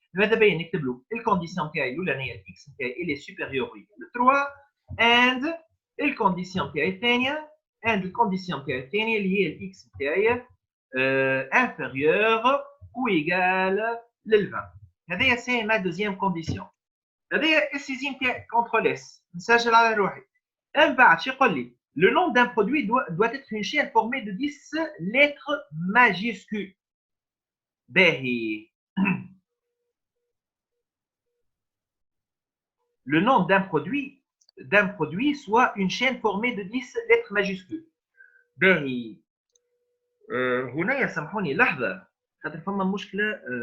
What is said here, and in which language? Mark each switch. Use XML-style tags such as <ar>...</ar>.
<ar>هذا باين نكتب له الكونديسيون نتاعي الاولانيه الاكس نتاعي اللي سوبيريور ل 3 اند الكونديسيون نتاعي الثانيه اللي هي الاكس نتاعي انفيريور او ايغال لل 20. هذايا سي ما دوزيام كونديسيون. هذايا السيزي نتاعي كونترول اس نسجل على روحي. من بعد شو يقول لي</ar> <fr>le nom d'un produit doit être une chaîne formée de 10 lettres majuscules.</fr> <ar>باهي</ar> <fr>le nom d'un produit soit une chaîne formée de 10 lettres majuscules.</fr> <ar>باهي هنا يسامحوني لحظة خاطر فما مشكلة.</ar>